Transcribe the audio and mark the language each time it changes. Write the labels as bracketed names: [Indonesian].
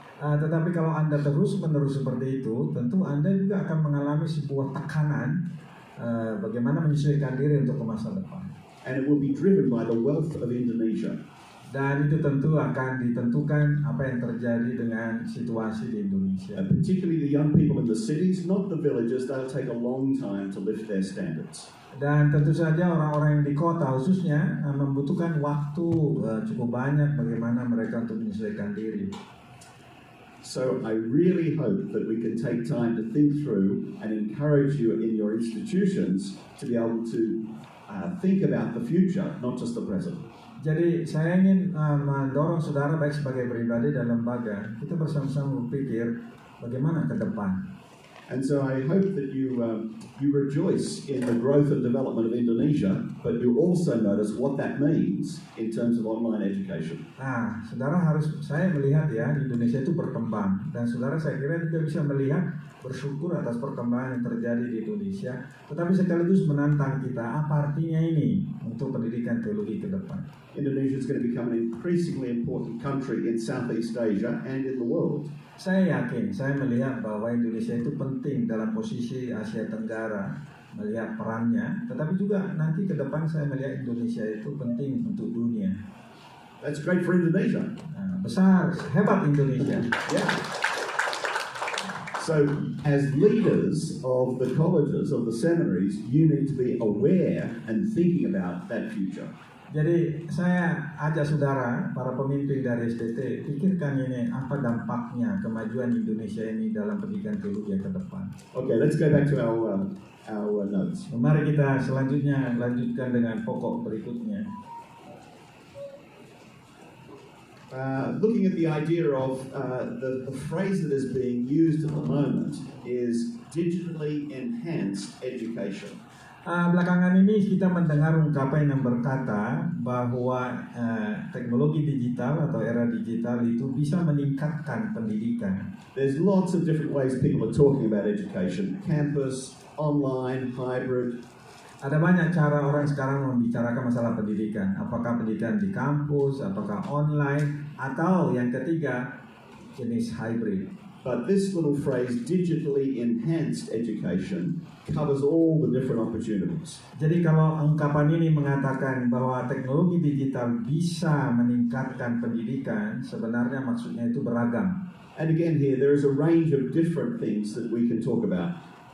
[Indonesian] Tetapi kalau Anda terus-menerus seperti itu, tentu Anda juga akan mengalami sebuah tekanan bagaimana menyesuaikan diri untuk ke masa depan. [English] And it will be driven by the wealth of Indonesia. [Indonesian] Dan itu tentu akan ditentukan apa yang terjadi dengan situasi di Indonesia. [English] Particularly the young people in the cities, not the villages, they'll take a long time to lift their standards. [Indonesian] Dan tentu saja orang-orang yang di kota khususnya membutuhkan waktu cukup banyak bagaimana mereka untuk menyesuaikan diri. [English] So I really hope that we can take time to think through and encourage you in your institutions to be able to think about the future, not just the present. [Indonesian] Jadi saya ingin mendorong saudara baik sebagai pribadi dan lembaga, kita bersama-sama berpikir bagaimana ke depan. [English] And so I hope that you rejoice in the growth and development of Indonesia, but you also notice what that means in terms of online education. [Indonesian] Nah, saya melihat ya, di Indonesia itu berkembang, dan saudara saya kira juga bisa melihat bersyukur atas perkembangan yang terjadi di Indonesia, tetapi sekaligus menantang kita apa artinya ini untuk pendidikan teologi ke depan. [English] Indonesia is going to become an increasingly important country in Southeast Asia and in the world. [Indonesian] Saya yakin, saya melihat bahwa Indonesia itu penting dalam posisi Asia Tenggara, melihat perannya, tetapi juga nanti ke depan saya melihat Indonesia itu penting untuk dunia. [English] That's great for Indonesia. [Indonesian] Besar, hebat Indonesia. [English] Yeah. So, as leaders of the colleges, of the seminaries, you need to be aware and thinking about that future. [Indonesian] Jadi saya ajak saudara, para pemimpin dari SDT, pikirkan ini apa dampaknya kemajuan Indonesia ini dalam pendidikan teologi ke depan. [English] Okay, let's go back to our notes. [Indonesian] Mari kita selanjutnya lanjutkan dengan pokok berikutnya. [English] Looking at the idea of the phrase that is being used at the moment is digitally enhanced education. [Indonesian] Belakangan ini kita mendengar ungkapan yang berkata bahwa teknologi digital atau era digital itu bisa meningkatkan pendidikan. [English] There's lots of different ways people are talking about education: campus, online, hybrid. [Indonesian] Ada banyak cara orang sekarang membicarakan masalah pendidikan. Apakah pendidikan di kampus, apakah online, atau yang ketiga jenis hybrid. [English] But this little phrase, digitally enhanced education, covers all the different opportunities. [Indonesian] Jadi kalau ungkapan ini mengatakan bahwa teknologi digital bisa meningkatkan pendidikan, sebenarnya maksudnya itu beragam. [English] And again here, there is a range of different things that we can talk about.